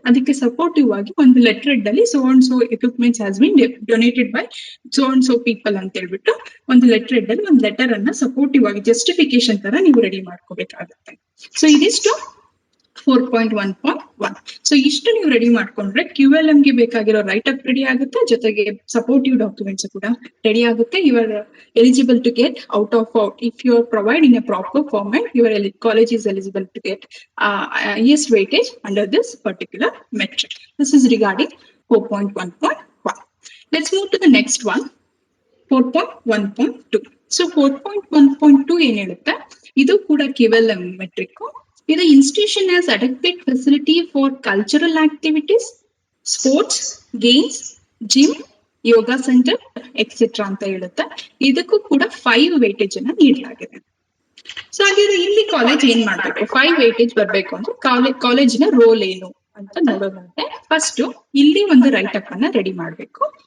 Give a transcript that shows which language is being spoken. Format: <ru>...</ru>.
<kn>ಅದಕ್ಕೆ ಸಪೋರ್ಟಿವ್ ಆಗಿ ಒಂದು ಲೆಟರ್ ಅಲ್ಲಿ</kn> <en>so and so equipments has been donated by so and so people</en> <kn>ಅಂತ ಹೇಳ್ಬಿಟ್ಟು ಒಂದು ಲೆಟರ್ ಅಲ್ಲಿ ಒಂದು ಲೆಟರ್ ಅನ್ನ ಸಪೋರ್ಟಿವ್ ಆಗಿ ಜಸ್ಟಿಫಿಕೇಶನ್ ತರ ನೀವು ರೆಡಿ ಮಾಡ್ಕೋಬೇಕಾಗುತ್ತೆ. ಸೊ ಇದಿಷ್ಟು 4.1.1. ಸೊ ಇಷ್ಟು ನೀವು ರೆಡಿ ಮಾಡ್ಕೊಂಡ್ರೆ QLM ಗೆ ಬೇಕಾಗಿರೋ ರೈಟ್ ಅಪ್ ರೆಡಿ ಆಗುತ್ತೆ, ಜೊತೆಗೆ ಸಪೋರ್ಟಿವ್ ಡಾಕ್ಯುಮೆಂಟ್ಸ್ ಕೂಡ ರೆಡಿ ಆಗುತ್ತೆ.</kn> <en>You are eligible to get out of out if you are provide in a proper format. Your college is eligible to get highest weightage under this particular metric. This is regarding 4.1.1. Let's move to the next one, 4.1.2.</en> <kn>So 4.1.2 ಏನ್ ಹೇಳುತ್ತೆ, ಇದು ಕೂಡ QLM metric.</kn> <en>ಇದು institution has adequate facility for cultural activities, sports, games, gym, yoga centre etcetera</en> <kn>ಅಂತ ಹೇಳುತ್ತೆ. ಇದಕ್ಕೂ ಕೂಡ 5 weightage ಅನ್ನ ನೀಡಲಾಗಿದೆ. ಸೊ ಹಾಗಿದ್ರೆ ಇಲ್ಲಿ ಕಾಲೇಜ್ ಏನ್ ಮಾಡ್ಬೇಕು, 5 ವೇಟೇಜ್ ಬರ್ಬೇಕು ಅಂದ್ರೆ ಕಾಲೇಜಿನ ರೋಲ್ ಏನು ಅಂತ ನೋಡೋದಾದ್ರೆ ಫಸ್ಟ್ ಇಲ್ಲಿ ಒಂದು ರೈಟ್ ಅಪ್ ಅನ್ನ ರೆಡಿ ಮಾಡ್ಬೇಕು.</kn>